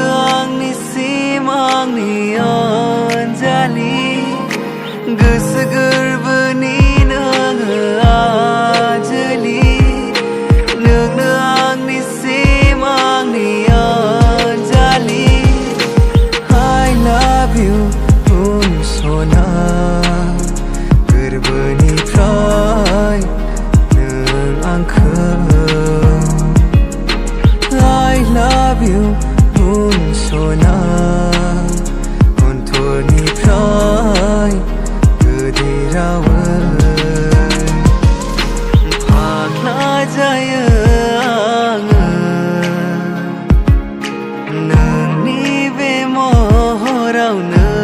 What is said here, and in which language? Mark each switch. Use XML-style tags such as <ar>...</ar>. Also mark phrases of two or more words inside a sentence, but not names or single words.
<brx>आंनिसिम आंनि अनजालि गोसो गोरबोनि नोङो आजोलि नोंनो आंनिसिम आंनि अनजालि</brx> <en>I love you</en> <brx>सना गोरबोनिफ्राय नों आंखौ</brx> <en>I love you</en> <brx>सना अनथरनिफ्राय गोदै रावै फाग्ला जायो आङो नोंनि बे महरावनो</brx>